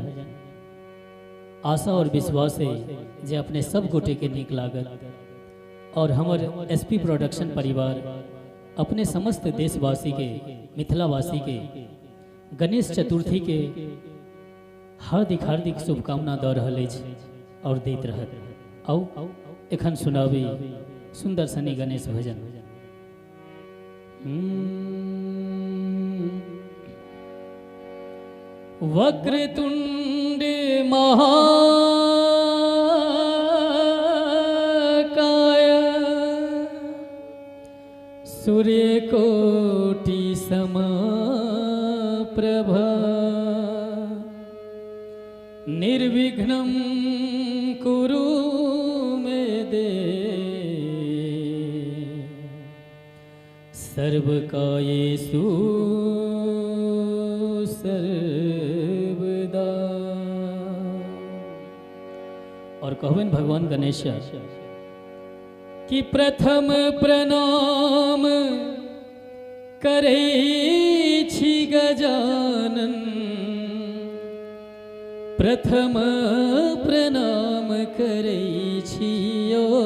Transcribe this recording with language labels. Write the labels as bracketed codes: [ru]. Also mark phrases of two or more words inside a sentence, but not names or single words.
[mai] आशा और विश्वास है जे अपने सब गोटे के नीक लागत और हमर एसपी प्रोडक्शन परिवार अपने समस्त देशवासी के मिथिलावासी के गणेश चतुर्थी के हार्दिक हार्दिक शुभकामना दऽ रहल अछि और दैत रहत। आओ एखन सुनावी सुंदर सनी गणेश भजन। [sa] वक्रतुंड महाकाय सूर्यकोटि समप्रभा निर्विघ्नं कुरु मे देव सर्वकायेषु सर्वदा। [mai] और कहबन भगवान गणेश कि प्रथम प्रणाम करै छी गजानन, प्रथम प्रणाम करै छियो,